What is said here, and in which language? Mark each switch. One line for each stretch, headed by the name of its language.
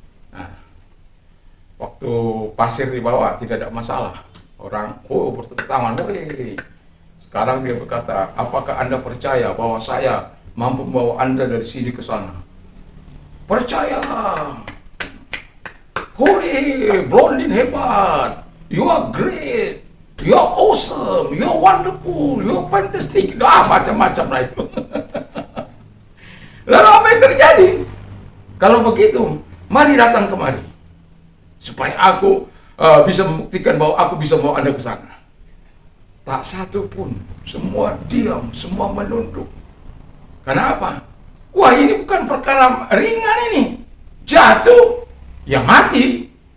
Indonesian: Nah, waktu pasir dibawa tidak ada masalah, orang bertepuk tangan, sekarang dia berkata, apakah Anda percaya bahwa saya mampu membawa Anda dari sini ke sana? Percaya.
English: Hore, Blondin hebat, you are great, you are awesome, you are wonderful, you are fantastic, macam-macam lah itu.
Indonesian: Lalu apa yang terjadi? Kalau begitu, mari datang kemari, supaya aku bisa membuktikan bahwa aku bisa bawa Anda ke sana. Tak satu pun, semua diam, semua menunduk. Kenapa? Wah, ini bukan perkara ringan ini. Jatuh, ya mati.